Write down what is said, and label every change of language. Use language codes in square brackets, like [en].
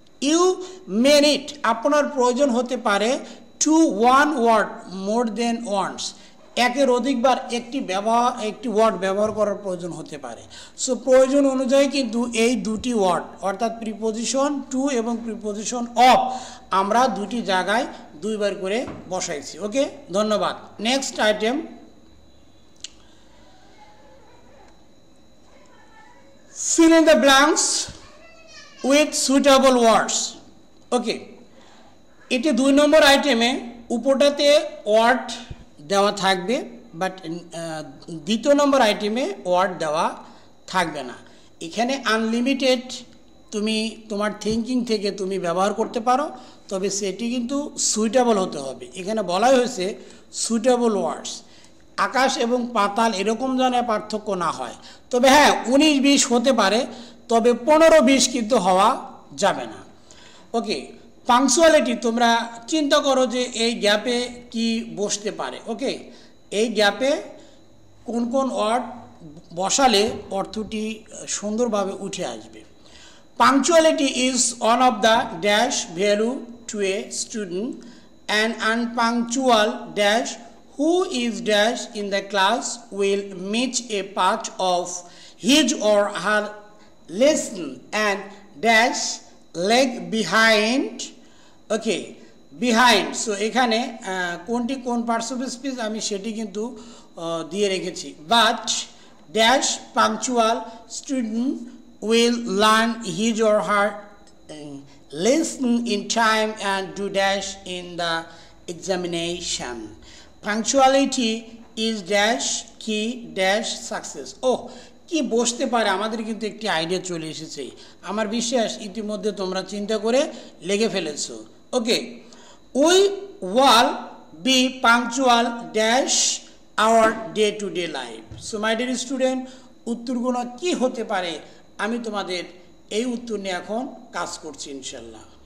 [en] you may need, [bn] আপনার প্রয়োজন হতে পারে [en] to one word more than once, [bn] একের অধিকবার একটি ওয়ার্ড ব্যবহার করার প্রয়োজন হতে পারে। সো প্রয়োজন অনুযায়ী কিন্তু এই দুটি ওয়ার্ড অর্থাৎ প্রিপোজিশন টু এবং প্রিপোজিশন অফ আমরা দুটি জায়গায় দুইবার করে বসাইছি। ওকে, ধন্যবাদ। [en] Next item, fill in the blanks with suitable words. [bn] ওকে, এটি 2 নম্বর আইটেমে উপরটাতে ওয়ার্ড দেওয়া থাকবে, বাট দ্বিতীয় নম্বর আইটেমে ওয়ার্ড দেওয়া থাকবে না। এখানে আনলিমিটেড তুমি তোমার থিঙ্কিং থেকে তুমি ব্যবহার করতে পারো, তবে সেটি কিন্তু সুইটেবল হতে হবে। এখানে বলাই হয়েছে সুইটেবল ওয়ার্ডস, আকাশ এবং পাতাল এরকম যেন পার্থক্য না হয়। তবে হ্যাঁ 19-20 হতে পারে, তবে 15-20 কিন্তু হওয়া যাবে না। ওকে, পাংচুয়ালিটি তোমরা চিন্তা করো যে এই গ্যাপে কি বসতে পারে। ওকে, এই গ্যাপে কোন কোন ওয়ার্ড বসালে অর্থটি সুন্দরভাবে উঠে আসবে। [en] Punctuality is one of the dash value to a student, and unpunctual dash who is dash in the class will miss a part of his or her lesson and dash lag behind. Okay, behind. [bn] So এখানে কোনটি কোন parts of speech আমি সেটি কিন্তু দিয়ে রেখেছি। [en] But dash punctual student will learn his or her lesson in time and do dash in the examination. Punctuality is dash key dash success. [bn] কি বসতে পারে, আমাদের কিন্তু একটি আইডিয়া চলে এসেছে। আমার বিশ্বাস ইতিমধ্যে তোমরা চিন্তা করে লেগে ফেলেছো। [en] Okay, we will be punctual dash our day to day life. So my dear student, [bn] উত্তরগুলো কি হতে পারে আমি তোমাদের এই উত্তর নিয়ে এখন কাজ করছি ইনশাল্লাহ।